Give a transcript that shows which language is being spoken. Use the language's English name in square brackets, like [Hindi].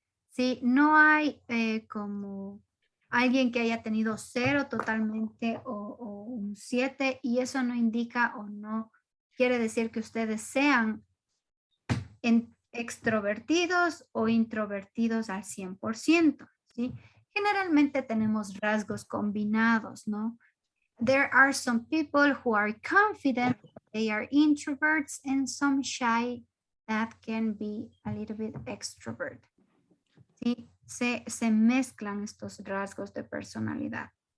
[Spanish] Sí, no hay como alguien que haya tenido 0 totalmente o un 7, y eso no indica o no quiere decir que ustedes sean extrovertidos o introvertidos al 100%, ¿sí? Generalmente tenemos rasgos combinados, ¿no? [English] There are some people who are confident, they are introverts, and some shy that can be a little bit extrovert. [Spanish] ¿Sí? Se mezclan estos rasgos de personalidad.